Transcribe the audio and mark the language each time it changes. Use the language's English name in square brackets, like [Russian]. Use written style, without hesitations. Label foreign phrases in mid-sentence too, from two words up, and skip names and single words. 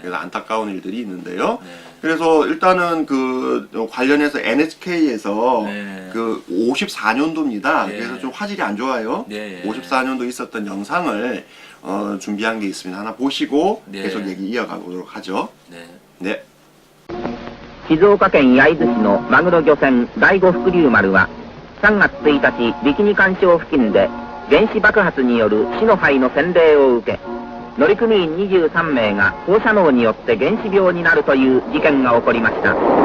[Korean] 그래서 안타까운 일들이 있는데요. 네. 그래서 일단은 그 관련해서 NHK에서 네. 그 54년도입니다. 예. 그래서 좀 화질이 안 좋아요. 예. 54년도 있었던 영상을 준비한 게 있습니다. 하나 보시고 네. 계속 얘기 이어가보도록 하죠. 네. 네. [Japanese] 静岡県焼津市のマグロ漁船第五福竜丸は3月1日ビキニ環礁付近で原子爆発による死の灰の洗礼を受け乗組員23名が放射能によって原子病になるという事件が起こりました。